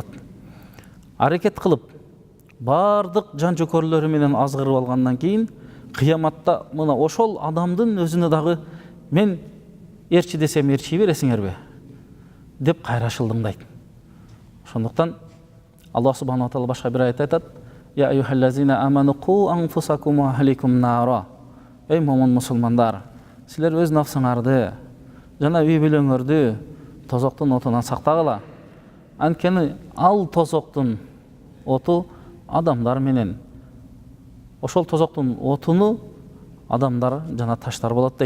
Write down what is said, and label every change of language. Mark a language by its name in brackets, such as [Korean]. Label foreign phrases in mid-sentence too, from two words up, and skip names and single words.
[Kyrgyz] Аракет кылып, бардык жан жөкөрлөрү менен азгырып алгандан кийин кыяматта мына ошол адамдын өзүнө дагы мен эрчи десем эрчи бересиңерби деп кайра шылдыңдайт. Ошондуктан Аллах [Arabic] سبحانه وتعالى [Kyrgyz] башка бир аятта айтат: [Arabic] "يا أيها الذين آمنوا قوا أنفسكم وأهليكم نارا." [Kyrgyz] Эй момун мусулмандар, силер өз нафсыңарды жана үй бүлөңөрдү тозоктун отунан сактагыла. Анткени ал тозоктун оту адамдар менен, ошол тозоктун отуну адамдар жана таштар болот дейт.